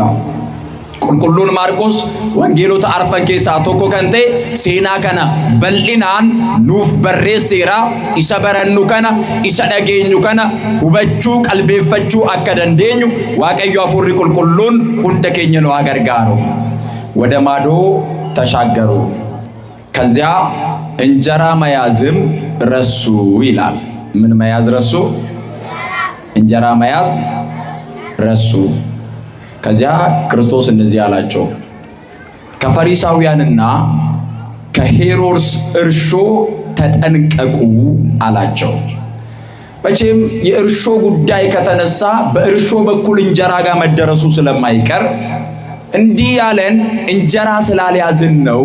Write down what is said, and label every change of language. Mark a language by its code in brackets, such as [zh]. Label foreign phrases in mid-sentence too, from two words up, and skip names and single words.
[om] Qulqulluun Maarqos wangeelota arfan keessaa tokko kan ta'e seenaa kana bal'inaan nuuf barreesseera. Isa barannu kana isa dhageenyu kana hubachuu qalbeeffachuu akka dandeenyu Waaqayyo Hafuurri Qulqulluun hunda keenya nu gargaaru. [am] ወደ ማዶ ተሻገሩ ከዚያ እንጀራ መያዝም ረሱ ይላል። ምን መያዝ ረሱ? እንጀራ መያዝ ረሱ። ከዚያ ክርስቶስ እንደዚህ አላቸው፣ ከፈሪሳውያንና ከሄሮድስ እርሾ ተጠንቀቁ አላቸው። መቼም የእርሾ ጉዳይ ከተነሳ በእርሾ በኩል እንጀራ ጋር መደረሱ ስለማይቀር እንዲህ ያለን እንጀራ ስላልያዝን ነው